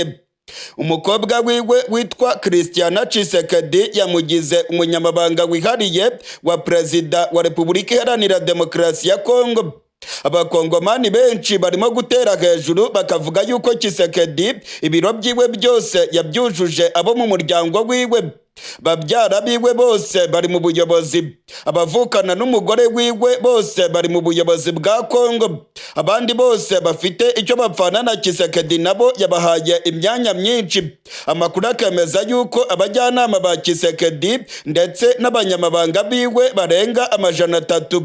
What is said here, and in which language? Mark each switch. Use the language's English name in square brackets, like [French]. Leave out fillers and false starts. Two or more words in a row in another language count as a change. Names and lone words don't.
[Kinyarwanda] Umukobwa wiwe witwa Christiana Tshisekedi yamugize umunyamabanga wihariye wa Perezida wa Repubulika Iharanira Demokarasi ya Kongo. Abakongomani benshi barimo gutera hejuru bakavuga yuko Tshisekedi ibiro byiwe byose yabyujuje abo mu muryango wiwe. Babyara biwe bose bari mu buyobozi, abavukana n'umugore wiwe bose bari mu buyobozi bwa Kongo. Abandi bose bafite icyo bapfana na Tshisekedi nabo yabahaye imyanya myinshi. Amakuru akemeza yuko abajyanama ba Tshisekedi ndetse n'abanyamabanga biwe barenga 300.